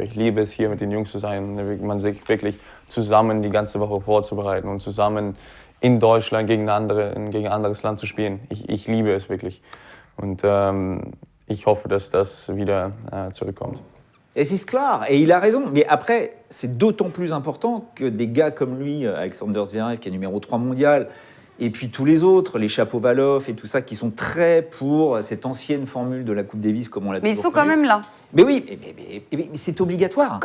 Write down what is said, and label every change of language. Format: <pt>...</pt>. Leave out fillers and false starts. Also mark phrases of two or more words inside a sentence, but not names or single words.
<de>Ich liebe es, hier mit den Jungs zu sein, man sich wirklich zusammen die ganze Woche vorzubereiten und zusammen in Deutschland gegen ein anderes Land zu spielen. Ich liebe es wirklich und ich hoffe, dass das wieder zurückkommt.</de> <fr>Et c'est clair, et il a raison. Mais après, c'est d'autant plus important que des gars comme lui, Alexander Zverev, qui est numéro 3 mondial, et puis tous les autres, les Shapovalov et tout ça, qui sont très pour cette ancienne formule de la Coupe Davis, comme on l'a Mais ils toujours sont quand connu. même là. Mais oui, mais c'est obligatoire.</fr>